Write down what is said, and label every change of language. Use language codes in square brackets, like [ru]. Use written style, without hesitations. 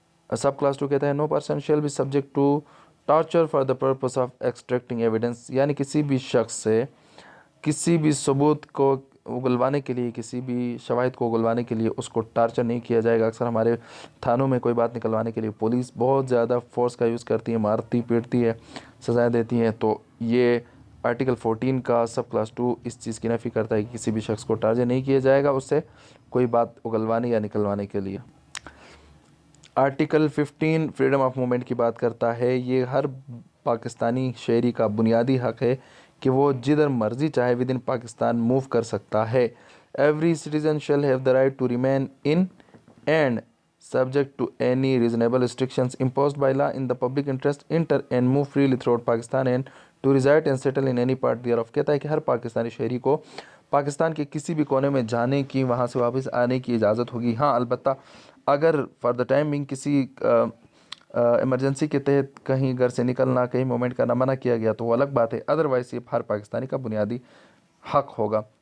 [ur] Sub class 2 کہتا ہے [en] no person shall be subject to torture for the purpose of extracting evidence, [ur] یعنی کسی بھی شخص سے کسی بھی ثبوت کو اگلوانے کے لیے، کسی بھی شواہد کو اگلوانے کے لیے اس کو ٹارچر نہیں کیا جائے گا۔ اکثر ہمارے تھانوں میں کوئی بات نکلوانے کے لیے پولیس بہت زیادہ فورس کا یوز کرتی ہے، مارتی پیٹتی ہے، سزائیں دیتی ہیں، تو یہ آرٹیکل 14 کا سب کلاس 2 اس چیز کی نفی کرتا ہے کہ کسی بھی شخص کو ٹارچر نہیں کیا جائے گا اس سے کوئی بات اگلوانے یا نکلوانے کے لیے۔ آرٹیکل 15 فریڈم آف موومنٹ کی بات کرتا ہے. یہ ہر پاکستانی شہری کا بنیادی حق ہے کہ وہ جدھر مرضی چاہے [en] with in Pakistan move [ur] کر سکتا ہے. [en] Every citizen shall have the right to remain in and subject to any reasonable restrictions imposed by law in the public interest enter and move freely throughout Pakistan and to reside and settle in any part thereof. [ur] کہتا ہے کہ ہر پاکستانی شہری کو پاکستان کے کسی بھی کونے میں جانے کی، وہاں سے واپس آنے کی اجازت ہوگی. ہاں البتہ اگر [en] for the timing [ur] کسی ایمرجنسی کے تحت کہیں گھر سے نکلنا، کہیں موومنٹ کرنا منع کیا گیا تو وہ الگ بات ہے، ادروائز یہ ہر پاکستانی کا بنیادی حق ہوگا.